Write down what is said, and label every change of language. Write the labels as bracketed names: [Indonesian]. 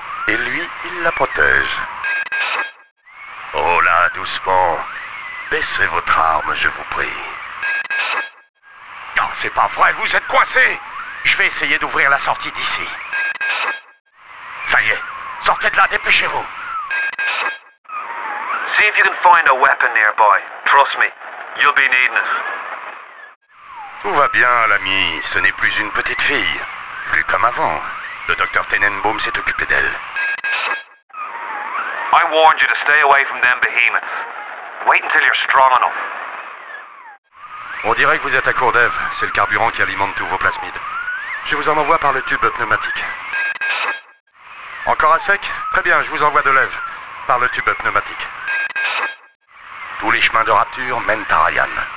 [French] Et lui, il la protège. Oh là, doucement. Baissez votre arme, je vous prie. Non, c'est pas vrai, vous êtes coincé. Je vais essayer d'ouvrir la sortie d'ici. Ça y est, sortez de là, dépêchez-vous. [English] See if you can find a weapon nearby. Trust me, you'll be needing it. [French] Tout va bien, l'ami. Ce n'est plus une petite fille. Plus comme avant. Le docteur Tenenbaum s'est occupé d'elle. [English] I warned you to stay away from them behemoths. Wait until you're strong enough. [French] On dirait que vous êtes à court d'Ève. C'est le carburant qui alimente tous vos plasmides. Je vous en envoie par le tube pneumatique. Encore à sec? Très bien, je vous envoie de l'Ève. Par le tube pneumatique. Tous les chemins de Rapture mènent à Ryan.